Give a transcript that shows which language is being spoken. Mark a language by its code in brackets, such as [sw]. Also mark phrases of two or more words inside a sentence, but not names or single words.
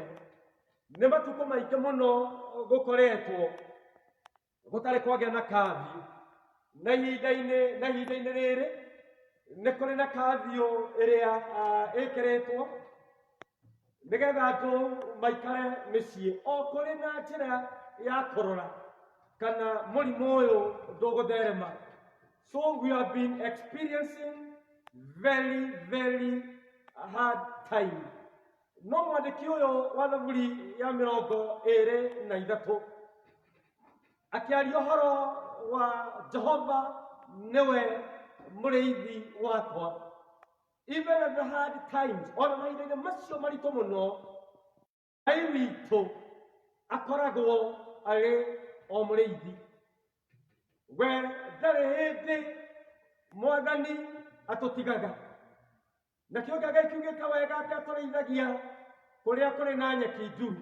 [ki] Nĩ matukũ maingĩ mũno gũkoretwo gũtarĩ kwagĩa na kabiũ na ihinda-inĩ rĩrĩ nĩ kũrĩ na kabiũ ĩrĩa ĩkĩrĩtwo nĩgetha andũ maikare mĩciĩ o kũrĩ na njĩra ya kũrora kana mũrimũ ũyũ ndũgũtherema. [en] So we have been experiencing very hard time. [ki] No mwandĩki ũyũ wa thaburi ya 23 akĩaria ũhoro wa Jehova nĩwe mũrĩithi wakwa. [en] Even at the hard times, [ki] ona mahinda-inĩ macio maritũ mũno, Ngai witũ akoragwo arĩ o mũrĩithi. We ndarĩ hĩndĩ Mwathani atũtigaga. Na kĩũga Ngai kiugĩte wega atĩ atũrĩithagia kũrĩa kũrĩ na nyeki nduru.